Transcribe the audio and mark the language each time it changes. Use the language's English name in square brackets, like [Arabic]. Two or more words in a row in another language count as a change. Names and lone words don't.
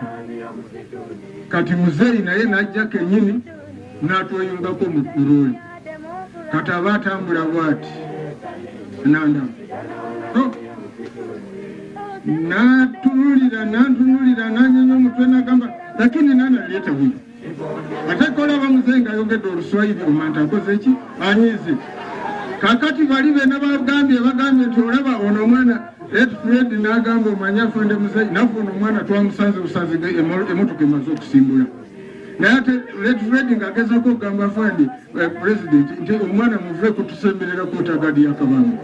[Ganda] Kati muzeeyi naye n'ajja kennyini n'atweyungako mu looli. Kati aba atambula bw'ati nandamu. N'antunulira n'anyenya omutwe n'agamba [Swahili] lakini nani alieta huyu? [Ganda] Ate kolaba muzeeyi ng'ayogedde Oluswayiri omanta akoze ki? Anyize. Kakati bali bena bagambye nti olaba ono omwana Fred n'agamba omanya Fred muzeeyi nafe ono omwana twamusanze busanze emotoka emaze okusimbula. Naye ate Fred ng'agezako okugamba Fred President nti omwana muve kutusemberera ku tagadi ya Kabamba.